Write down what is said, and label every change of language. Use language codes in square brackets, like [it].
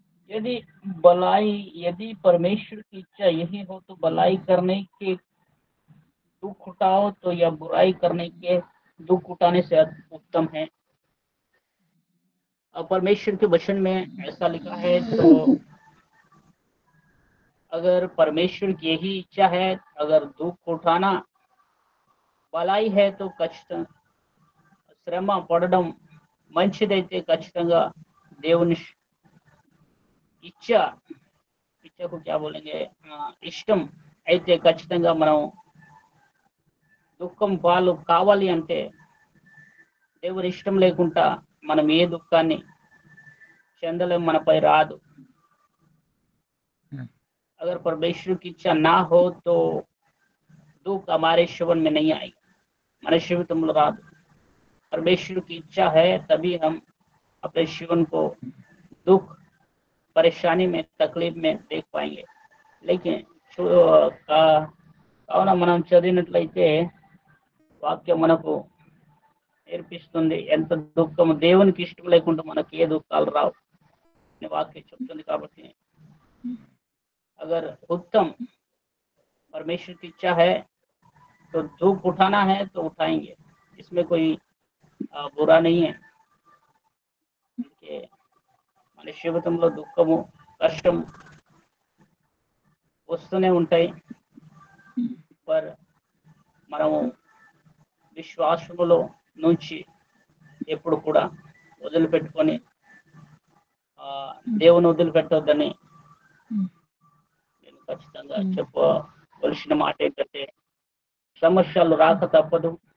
[hi] यदि परमेश्वर की इच्छा यही हो तो भलाई करने के दुख उठाओ, तो या बुराई करने के दुख उठाने से उत्तम है। परमेश्वर के वचन में ऐसा लिखा है, तो अगर परमेश्वर की यही इच्छा है, अगर दुख उठाना భలాయి है तो [te] ఖచ్చితంగా శ్రమ పడడం మంచిదైతే ఖచ్చితంగా దేవుని ఇచ్చకు క్యా బోలేంగే ఇష్టం అయితే ఖచ్చితంగా మనం దుఃఖం పాలు కావాలి అంటే దేవుని ఇష్టం లేకుండా మనం ఏ దుఃఖాన్ని చెందలేం, మనపై రాదు. [hi] अगर परमेश्वर की इच्छा ना हो तो दुख हमारे जीवन में नहीं आएगा, हमारे जीवन में रात। परमेश्वर की इच्छा है तभी हम अपने जीवन को दुख परेशानी में तकलीफ में देख पाएंगे. [te] लेकिन కావున మనం చదివినట్లయితే వాక్యం మనకు నేర్పిస్తుంది ఎంత దుఃఖం దేవునికి ఇష్టం లేకుండా మనకి ఏ దుఃఖాలు రావు అని వాక్యం చెప్తుంది. [hi] కాబట్టి अगर उत्तम परमेश्वर की इच्छा है तो दुख उठाना है तो उठाएंगे, इसमें कोई बुरा नहीं है. [te] మన జీవితంలో దుఃఖము కష్టం వస్తూనే ఉంటాయి, పర్ మనము విశ్వాసములో నుంచి ఎప్పుడు కూడా వదిలిపెట్టుకొని దేవుని వదిలిపెట్టొద్దని నేను ఖచ్చితంగా చెప్పవలసిన మాట ఏంటంటే, సమస్యలు రాక తప్పదు.